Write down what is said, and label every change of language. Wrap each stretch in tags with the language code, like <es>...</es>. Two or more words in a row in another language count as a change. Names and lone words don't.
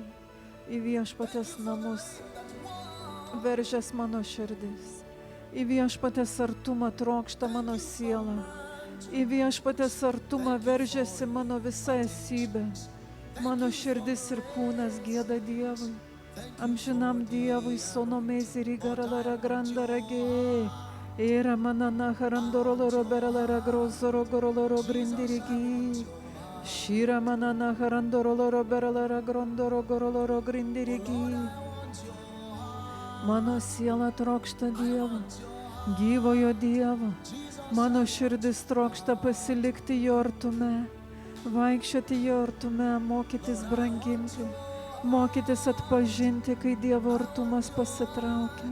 <lt>Į Viešpaties namus veržės mano širdis. Į Viešpaties artumą trokšta mano siela. Į Viešpaties artumą veržėsi mano visa esybė. Mano širdis ir kūnas gieda Dievui. Amžinam Dievui sono meziri garala granda ragė. Era manana harandorolo berala grosoro gorolo grindirigi. Shira manana harandorolo berala grondoro gorolo grindirigi. Mano siela trokšta Dievo, gyvojo Dievo. Mano širdis trokšta pasilikti jo artume, vaikščioti jo artume, mokytis branginti, mokytis atpažinti, kai Dievo artumas pasitraukia.</lt>